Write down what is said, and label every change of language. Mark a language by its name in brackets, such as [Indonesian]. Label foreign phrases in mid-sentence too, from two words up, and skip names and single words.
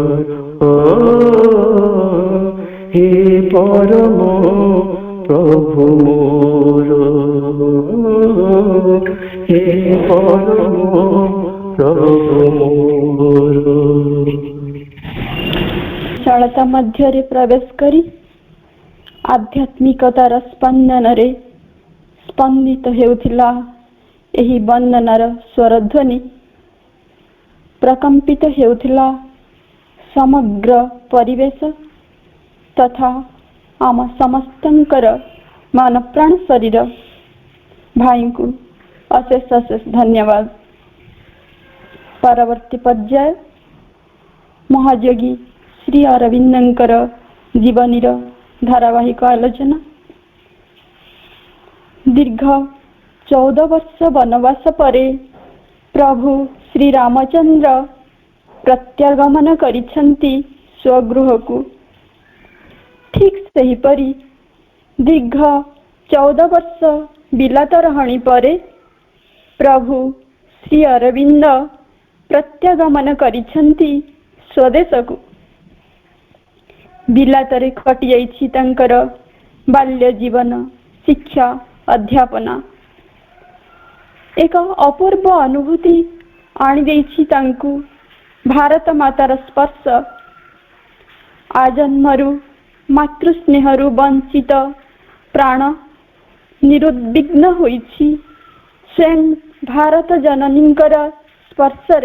[Odia] ହେ ପରମ ପ୍ରଭୁ ମୋର ହେ ପରମ ପ୍ରଭୁ ମୋର। ଶାଳତା ମଧ୍ୟ ପ୍ରବେଶ କରି ଆଧ୍ୟାତ୍ମିକତାର ସ୍ପନ୍ଦନ ରେ ସ୍ପନ୍ଦିତ ହେଉଥିଲା ଏହି ବନ୍ଦନାର ସ୍ୱରଧ୍ୱନି ପ୍ରକମ୍ପିତ ହେଉଥିଲା ସମଗ୍ର ପରିବେଶ ତଥା ଆମ ସମସ୍ତଙ୍କର ମନ ପ୍ରାଣ ଶରୀର। ଭାଇ କୁ ଅଶେଷ ଅଶେଷ ଧନ୍ୟବାଦ। ପରବର୍ତ୍ତୀ ପର୍ଯ୍ୟାୟ ମହାଯୋଗୀ ଶ୍ରୀ ଅରବିନ୍ଦଙ୍କର ଜୀବନୀର ଧାରାବାହିକ ଆଲୋଚନା। ଦୀର୍ଘ 14 ବର୍ଷ ବନବାସ ପରେ ପ୍ରଭୁ ଶ୍ରୀ ରାମଚନ୍ଦ୍ର ପ୍ରତ୍ୟାଗମନ କରିଛନ୍ତି ସ୍ୱଗୃହ କୁ। ଠିକ ସେହିପରି ଦୀର୍ଘ 14 ବର୍ଷ ବିଲାତ ରହଣି ପରେ ପ୍ରଭୁ ଶ୍ରୀ ଅରବିନ୍ଦ ପ୍ରତ୍ୟାଗମନ କରିଛନ୍ତି ସ୍ୱଦେଶ କୁ। ବିଲାତରେ କଟି ଯାଇଛି ତାଙ୍କର ବାଲ୍ୟ ଜୀବନ, ଶିକ୍ଷା, ଅଧ୍ୟାପନା। ଏକ ଅପୂର୍ବ ଅନୁଭୂତି ଆଣି ଦେଇଛି ତାଙ୍କୁ ଭାରତ ମାତାର ସ୍ପର୍ଶ। ଆଜନ୍ମରୁ ମାତୃସ୍ନେହରୁ ବଞ୍ଚିତ ପ୍ରାଣ ନିରୁଦ୍ୱିଗ୍ନ ହୋଇଛି ସ୍ୱୟଂ ଭାରତ ଜନନୀଙ୍କର ସ୍ପର୍ଶରେ।